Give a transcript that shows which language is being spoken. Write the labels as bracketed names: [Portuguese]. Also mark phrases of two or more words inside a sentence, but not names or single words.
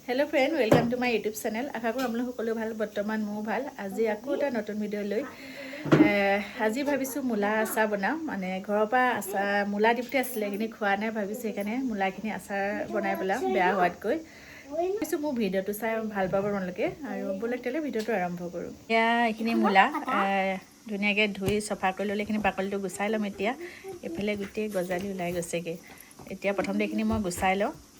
[English] Hello friend welcome to my YouTube channel [Hindi] आशा करूँ आप [Assamese] সকলো ভাল বৰ্তমান মোৰ ভাল আজি আকৌ এটা নতুন ভিডিঅ' লৈ আজি ভাবিছোঁ মূলা আচাৰ বনাম মানে ঘৰৰ পৰা আচাৰ মূলা দিপতে আছিলে এইখিনি খোৱা নাই ভাবিছোঁ সেইকাৰণে মূলাখিনি আচাৰ বনাই পেলাম বেয়া হোৱাতকৈ ভাবিছোঁ মোৰ ভিডিঅ'টো চাই ভাল পাব আপোনালোকে আৰু ব'লক তেলে ভিডিঅ'টো আৰম্ভ কৰোঁ এতিয়া এইখিনি মূলা ধুনীয়াকৈ ধুই চফা কৰি ল'লে এইখিনি বাকলিটো গুচাই ল'ম এতিয়া এইফালে গোটেই গজালি ওলাই গৈছেগৈ এতিয়া প্ৰথমতে এইখিনি মই গুচাই লওঁ